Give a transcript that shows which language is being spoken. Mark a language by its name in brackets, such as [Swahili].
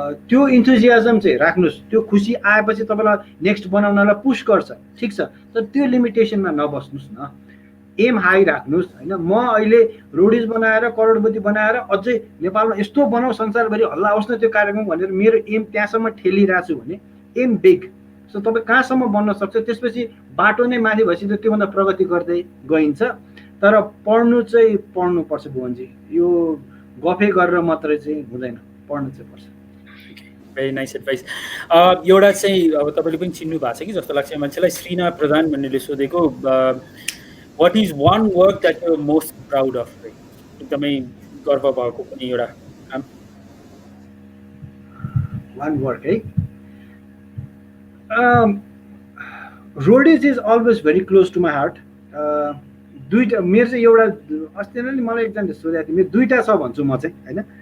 [Nepali] त्यो इन्थुजियाजम चाहिँ राख्नुहोस् त्यो खुसी आएपछि तपाईँलाई नेक्स्ट बनाउनलाई पुस गर्छ ठिक छ तर त्यो लिमिटेसनमा नबस्नुहोस् न एम हाई राख्नुहोस् होइन म अहिले रोडिज बनाएर करोडपति बनाएर अझै नेपालमा यस्तो बनाऊ संसारभरि हल्ला होस् न त्यो कार्यक्रम भनेर मेरो एम त्यहाँसम्म ठेलिरहेको छु भने एम बिग सो तपाईँ कहाँसम्म बन्न सक्छ त्यसपछि बाटो नै माथि भएपछि त त्योभन्दा प्रगति गर्दै गइन्छ तर पढ्नु चाहिँ पढ्नुपर्छ भुवनजी यो गफै गरेर मात्रै चाहिँ हुँदैन पढ्नु चाहिँ पर्छ [English] Very nice advice. [Nepali] एउटा चाहिँ अब तपाईँले पनि चिन्नु भएको छ कि जस्तो लाग्छ मान्छेलाई, श्रीना प्रधान भन्नेले सोधेको, [English] what is one work that you are most proud of, [Nepali] एकदमै गर्व भएको पनि एउटा काम? [English] One work है, Roadies is always very close to my heart. [Nepali] दुईवटा मेरो चाहिँ एउटा अस्ति नै मलाई एकजनाले सोधेको थियो, मेरो दुईवटा छ भन्छु म चाहिँ होइन।